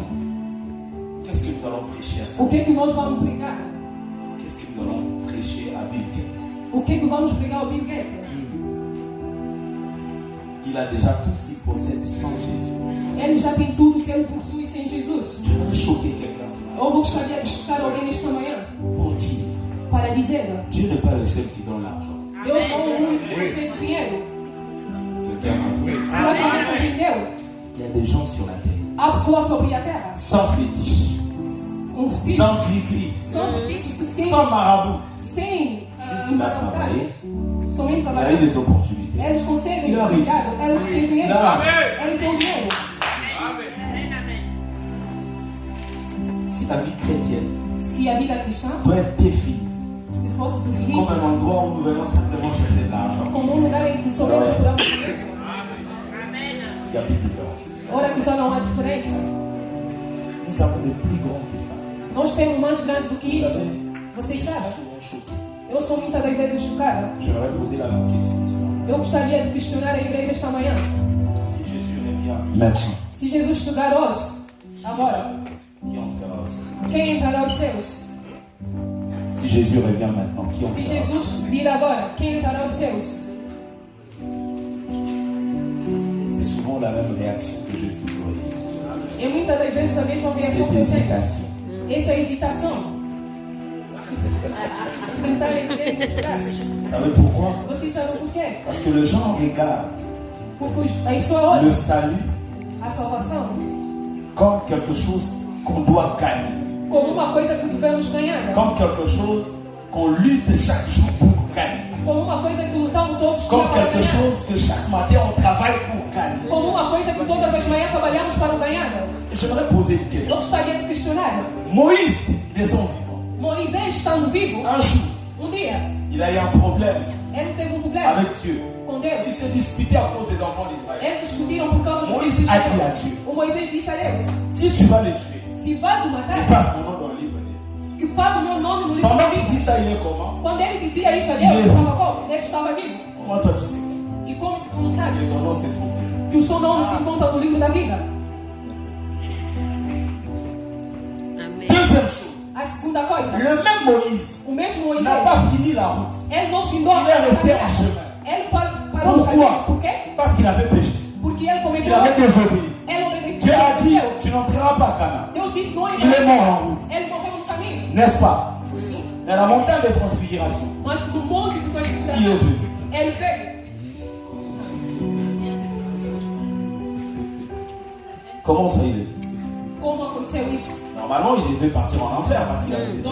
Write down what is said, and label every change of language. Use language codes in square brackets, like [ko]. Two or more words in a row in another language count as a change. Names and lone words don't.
[fr] Qu'est-ce que nous allons prêcher à ça? [pt] O que é que nós vamos pregar? [fr] Qu'est-ce que nous allons prêcher à Bill Gates? [pt] O que é que vamos pregar ao Bill Gates? [fr] Il a déjà tout ce qu'il possède sans Jésus. [pt] Ele já tem tudo que ele possui sem Jesus. [fr] Je vais choquer quelqu'un ce matin [pt] Eu gostaria de chocar alguém nesta manhã [fr] pour dire, [pt] para dizer: [fr] Dieu n'est pas le seul qui donne l'argent. [pt] Deus não é o único que recebe dinheiro. [fr] Quelqu'un a compris? [pt] Será que alguém compreendeu? [fr] Il y a des gens sur la terre, [pt] Há pessoas sobre a terra [fr] sans fétiche, [pt] com filhos, [fr] sans gris-gris, [pt] sem feitiços, sem [fr] sans marabout. [pt] sem [fr] Juste il a travaillé, [pt] somente [fr] il a eu [pt] trabalhando. [fr] des opportunités. [pt] Eles conseguem, [fr] Il a réussi. [pt] obrigado. Ele tem dinheiro, [fr] Il a [pt] ele tem o dinheiro. [fr] Si la vie chrétienne [pt] se a vida cristã [fr] doit être définie [pt] se fosse definida [fr] comme un endroit où nous venons simplement chercher de l'argent, [pt] como lugar em que somente procuramos, [fr] il n'y a plus de différence. [pt] ora que já não há diferença. [fr] Nous avons de plus grand que ça. [pt] Nós temos mais grande do que [fr] Vous [pt] isso. [fr] savez, [pt] Vocês [fr] je suis [pt] sabem? [fr] souvent choqué. [pt] Eu sou muitas das vezes chocada. [fr] J'aimerais poser la même question ce matin. [pt] Eu gostaria de questionar a igreja esta manhã. [fr] Si Jésus revient maintenant, [pt] Se Jesus chegar hoje, agora, [fr] qui entrera au ciel? [pt] quem entrará aos céus? [fr] Si Jésus revient maintenant, qui [pt] Se [fr] entrera au ciel? [pt] Jesus vir agora, quem entrará aos céus? [fr] C'est souvent la même réaction que j'ai toujours eue. [pt] E muitas das vezes a mesma reação [fr] Cette [pt] que eu tenho. [fr] hésitation. [pt] Essa hesitação. Tentar entender os braços. [fr] Vous savez pourquoi? [pt] Vocês sabem por quê? [fr] Parce que le gens regardent [pt] Porque a pessoa [fr] le [pt] olha [fr] salut [pt] a salvação [fr] comme quelque chose qu'on doit gagner, [pt] como uma coisa que devemos ganhar. [fr] comme quelque chose qu'on lutte chaque jour pour gagner, [pt] Como uma coisa que lutamos todos [fr] comme [pt] para [fr] quelque [pt] ganhar. [fr] chose que chaque matin on travaille pour gagner. [pt] Como uma coisa que todas as manhãs trabalhamos para ganhar. [fr] Et j'aimerais poser une [pt] Eu [fr] question. [pt] gostaria de questionar. [fr] Moïse, il est son vivant. [pt] Moisés, estando vivo, [fr] Un jour, [pt] dia, [fr] il a eu un problème [pt] ele teve problema [fr] avec Dieu. [pt] com Deus. [fr] Il s'est disputé à cause des enfants d'Israël. [pt] Eles discutiram por causa dos [fr] Moïse [pt] filhos de [fr] a dit [pt] Israel. [fr] à Dieu, [pt] O Moisés disse a Deus: [fr] si tu vas les tuer, [pt] se vais o matar, [fr] efface mon nom dans le livre des vies. [pt] que pague o meu nome no livro da [fr] Pendant qu'il [pt] vida. [fr] dit ça, il est comment? [pt] Quando ele dizia isso a [fr] Il [pt] Deus, [fr] est [pt] estava como? Ele estava vivo. [fr] Comment toi tu sais [pt] E como que tu não sabes [fr] que ton nom s'est trouvé? [pt] que o seu nome se encontra no livro da vida? [fr] Deuxième chose, [pt] A segunda coisa, [fr] le même Moïse [pt] o mesmo Moisés, [fr] n'a pas fini la route. [pt] ele não findou a [fr] Il est resté en [pt] caminhada. [fr] chemin. [pt] Ele parou o [fr] Pourquoi? [pt] caminho. Por quê? [fr] Parce qu'il avait péché. [pt] Porque ele [fr] Il [pt] cometeu [fr] avait [pt] erro. [fr] désobéi. [pt] Ele obedeceu. [fr] Dieu a dit, tu n'entreras pas à Canaan. [pt] Deus disse: não [fr] Il est mort en route. [pt] Ele morreu no caminho. [fr] N'est-ce pas? [pt] Sim. [fr] Mais à la montagne de transfiguration, [pt] Mas do monte de [fr] il est [pt] transfiguração, [fr] venu. [pt] ele veio. [fr] Comment ça il est? [pt] Como aconteceu isso? [fr] Normalement, il devait partir en enfer parce qu'il avait désobéi.